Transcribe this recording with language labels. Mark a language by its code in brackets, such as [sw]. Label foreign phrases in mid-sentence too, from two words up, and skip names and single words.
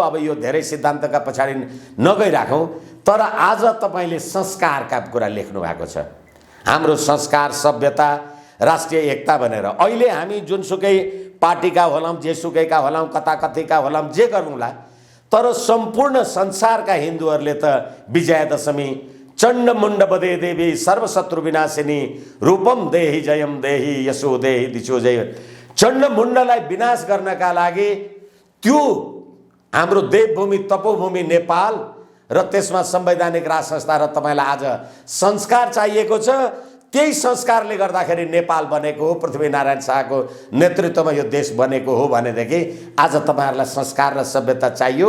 [ne] अब यो धेरै सिद्धान्तका पछाडि नगइराखौँ, तर आज तपाईले संस्कारका कुरा लेख्नु भएको छ, हाम्रो संस्कार, सभ्यता, राष्ट्रिय एकता भनेर। अहिले हामी जुनसुकै पार्टीका होलाौँ, जेसुकैका होलाौँ, कथाकथिका होलाौँ, जे गरौँला, तर सम्पूर्ण संसारका हिन्दूहरूले त विजयादशमी [sa] चण्डमुण्ड बदे देवी सर्वशत्रु विनाशिनी रूपम देहि जयम देहि यशो देहि दिशो जय। [ne] चण्डमुण्डलाई विनाश गर्नका लागि त्यो हाम्रो देवभूमि तपोभूमि नेपाल र त्यसमा संवैधानिक राज संस्था र तपाईँलाई आज संस्कार चाहिएको छ। त्यही संस्कारले गर्दाखेरि नेपाल बनेको हो, पृथ्वीनारायण शाहको नेतृत्वमा यो देश बनेको हो भनेदेखि आज तपाईँहरूलाई संस्कार र सभ्यता चाहियो।